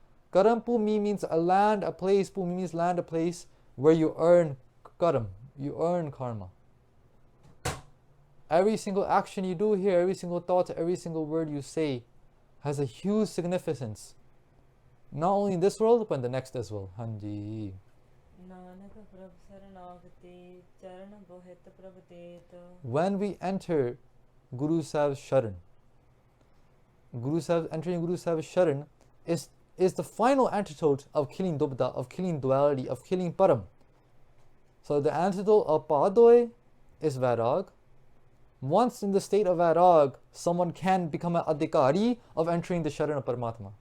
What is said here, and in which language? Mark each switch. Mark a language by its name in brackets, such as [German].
[English] Karampumi means a land, a place. Pumi means land, a place where you earn karam. You earn karma. Every single action you do here, every single thought, every single word you say has a huge significance Not only in this world, but in the next as well. Hanji. [Punjabi] Nanak Prabh ਸਰਨਾਗਤੀ Charan ਬੋਹਿਤ Prabh ਤੇਤ [English] When we enter Guru Sahib's Sharan, entering Guru Sahib's Sharan is the final antidote of killing Dubda, of killing duality, of killing Param. So the antidote of Bhaadoi is Vairag. Once in the state of Vairag, someone can become an adhikari of entering the Sharan of Paramatma.